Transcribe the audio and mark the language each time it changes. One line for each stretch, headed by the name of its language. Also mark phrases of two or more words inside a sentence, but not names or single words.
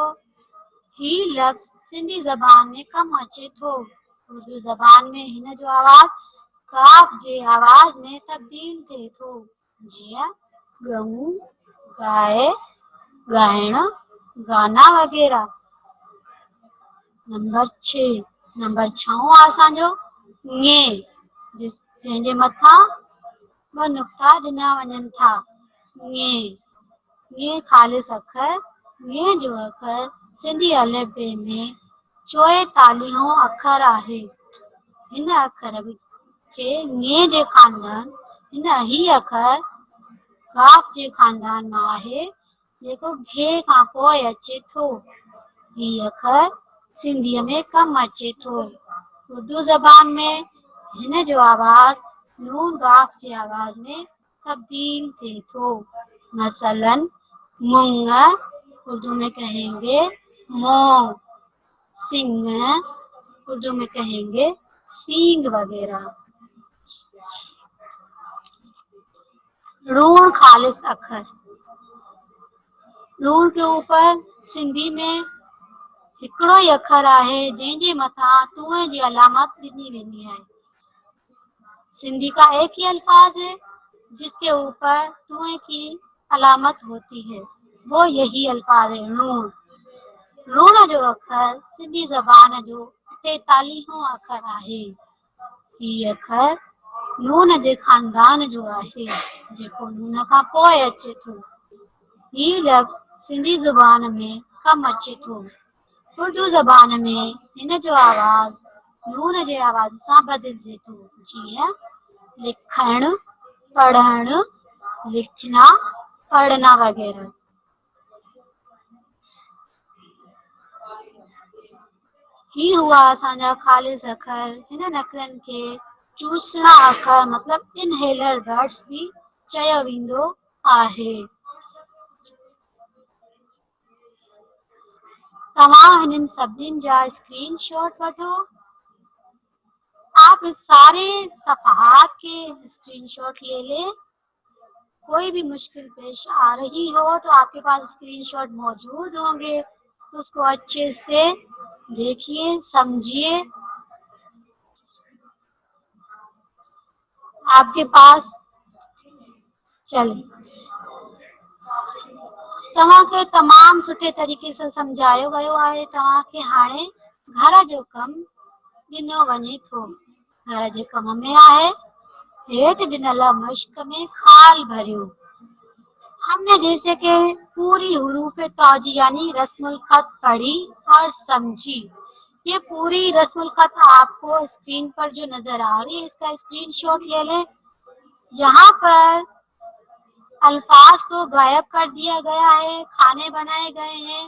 Sindhi: हीउ लफ़्ज़ सिंधी ज़बान में कम अचे थो. उर्दू ज़बान में हिन जो आवाज़ काफ जे आवाज़ में तब्दील थिए थो. जीअं ॻऊं, गाए, ॻाइण,
Hindi: गाना वगैरह.
Sindhi: नंबर 6 आहे असांजो ङे, जंहिंजे मथां 2 नुक़्ता ॾिना वञनि था. ङे खालिस अखर. ङे जो अखर सिंधी अलिफ बे में 44 अखर आहे. हिन अखर खे ङे जे खानदान ही अखर गाफ जे खानदान मां आहे जेको घे खां पोइ अचे थो. हीउ अखर सिंधीअ में कम अचे थो. उर्दू ज़बान में हिन जो आवाज़ नून गाफ जे आवाज़ में तब्दील थिए थो.
Hindi: मसलन मूंग उर्दू में कहेंगे मोंग, सिंग उर्दू में कहेंगे सींग वगैरह.
Sindhi: ऋण खालिस अखर.
Hindi: ऋण के ऊपर सिंधी में
Sindhi: हिकिड़ो ई अखर आहे जंहिंजे मथां तुअं जी अलामत ॾिनी वेंदी आहे.
Hindi: सिंधी का एक ही अल्फाज है जिसके ऊपर तुअं की अलामत होती है, वो यही अल्फाज है ऋण.
Sindhi: ऋण जो अखर सिंधी ज़बान जो 43 अखर आहे. हीउ अखर नून जे खानदान जो आहे जेको नून खां पोइ अचे थो. हीउ लफ़्ज़ सिंधी ज़ुबान में कम अचे थो. उर्दू ज़बान में हिन जो आवाज़ नून जे आवाज़ सां बदिलजे थो. जीअं लिखण, पढ़ण,
Hindi: लिखना, पढ़ना वगैरह.
Sindhi: ही हुआ असांजा खालिस अखर. हिननि अखरनि खे चूसणा अखर मतलब
English: inhaler words
Sindhi: भी चयो वेंदो आहे. तव्हां हिननि सभिनीनि जा स्क्रीनशॉट वठो.
Hindi: आप इस सारे सफ़हात के स्क्रीनशॉट ले लें. कोई भी मुश्किल पेश आ रही हो तो आपके पास स्क्रीनशॉट मौजूद होंगे. उसको अच्छे से देखिए, समझिए. आपके पास
Sindhi: चले तव्हांखे तमामु सुठे तरीक़े सां सम्झायो वियो आहे। तव्हांखे हाणे घर जो कमु ॾिनो वञे थो। घर जे कम में आहे हेठि ॾिनल मुश्क में खाल भरियो।
Hindi: हमने जैसे कि पूरी हुरूफ तौजी यानी रस्मुल खत पढ़ी और समझी। ये पूरी रस्मुल खत आपको स्क्रीन पर जो नजर आ रही है इसका स्क्रीनशॉट ले लें। यहाँ पर अल्फाज को गायब कर दिया गया है, खाने बनाए गए हैं।